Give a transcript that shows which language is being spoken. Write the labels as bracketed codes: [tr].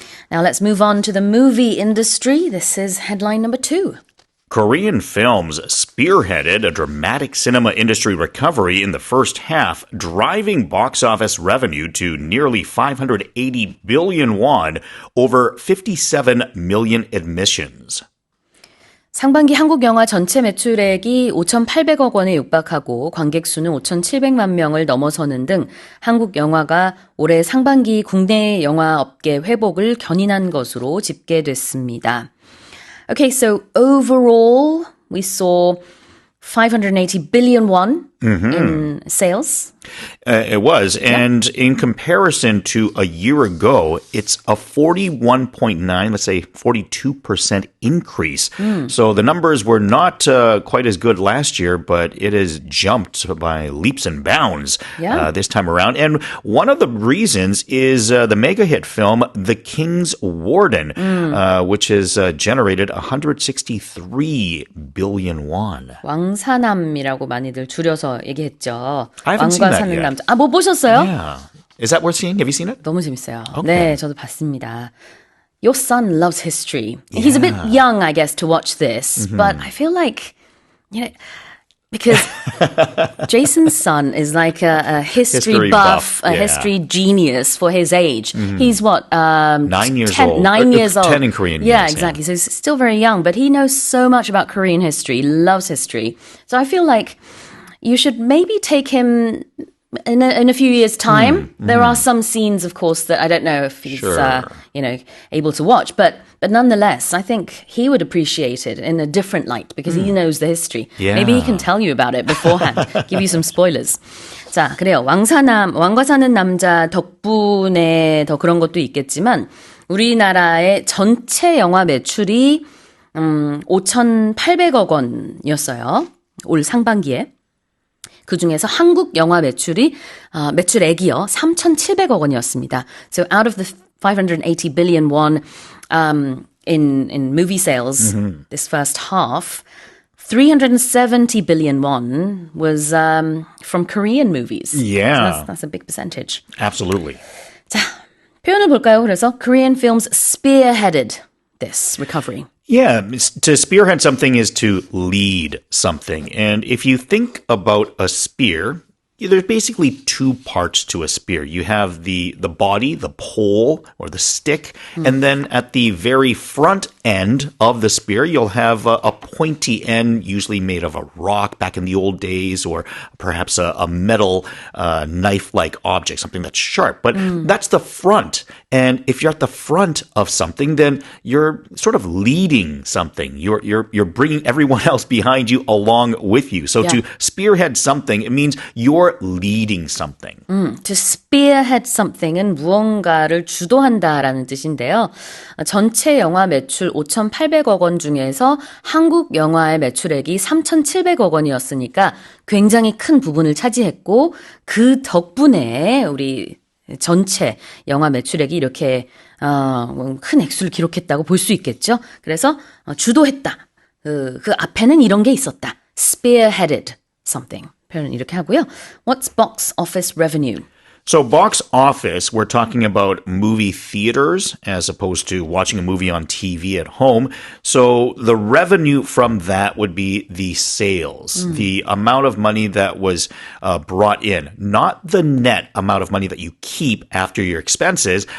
[en] Now let's move on to the movie industry. This is headline number 2. Korean films spearheaded a dramatic cinema industry recovery in the first half, driving box office revenue to nearly 580 billion won, over 57 million admissions. [ko] 상반기 한국 영화 전체 매출액이 5,800억 원에 육박하고 관객 수는 5,700만 명을 넘어서는 등 한국 영화가 올해 상반기 국내 영화 업계 회복을 견인한 것으로 집계됐습니다. [en] Okay, so overall, we saw 580 billion won in sales. It was. And in comparison to a year ago, it's a 41.9, let's say 42% increase. So the numbers were not quite as good last year, but it has jumped by leaps and bounds this time around. And one of the reasons is the mega hit film, The King's Warden, which has generated 163 billion won. [ko] 왕사남이라고 많이들 줄여서 얘기했죠. [en] I haven't seen [ko] 왕과 [en] that [ko] 사는 [en] yet. [ko] 남자. 못 보셨어요? [en] Yeah. Is that worth seeing? Have you seen it? [ko] 너무 재밌어요. [en] Okay. [ko] 네, 저도 봤습니다. [en] Your son loves history. He's a bit young, I guess, to watch this, but I feel like, you know, because Jason's son is like a history buff, a history genius for his age. He's what? 9 years old. 9 years old. 10 in Korean Yeah, years, exactly. So he's still very young, but he knows so much about Korean history, loves history. So I feel like you should maybe take him in a few years' time. There are some scenes, of course, that I don't know if he's able to watch, but nonetheless, I think he would appreciate it in a different light because he knows the history. Yeah. Maybe he can tell you about it beforehand, give you some spoilers. [ko] 자, 그래요. 왕과 사는 남자 덕분에 더 그런 것도 있겠지만 우리나라의 전체 영화 매출이 5,800억 원이었어요. 올 상반기에. 그중에서 한국 영화 매출액이요 3,700억 원이었습니다. [en] So out of the 580 billion won in movie sales this first half, 370 billion won was from Korean movies. Yeah. So that's a big percentage. Absolutely. [ko] 자, 표현을 볼까요? [en] 그래서 Korean films spearheaded this recovery. Yeah, to spearhead something is to lead something. And if you think about a spear, there's basically two parts to a spear. You have the body, the pole, or the stick, and then at the very front end of the spear, you'll have a pointy end, usually made of a rock back in the old days, or perhaps a metal knife-like object, something that's sharp. But that's the front. And if you're at the front of something, then you're sort of leading something. You're bringing everyone else behind you along with you. So to spearhead something, it means you're or leading something. To spearhead something [ko] 은 무언가를 주도한다라는 뜻인데요. 전체 영화 매출 5,800억 원 중에서 한국 영화의 매출액이 3,700억 원이었으니까 굉장히 큰 부분을 차지했고 그 덕분에 우리 전체 영화 매출액이 이렇게 큰 액수를 기록했다고 볼 수 있겠죠. 그래서 주도했다. 그 앞에는 이런 게 있었다. [en] Spearheaded something. [ko] 표현은 이렇게 하고요. [en] What's box office revenue? So box office, we're talking about movie theaters as opposed to watching a movie on TV at home. So the revenue from that would be the sales, the amount of money that was brought in, not the net amount of money that you keep after your expenses.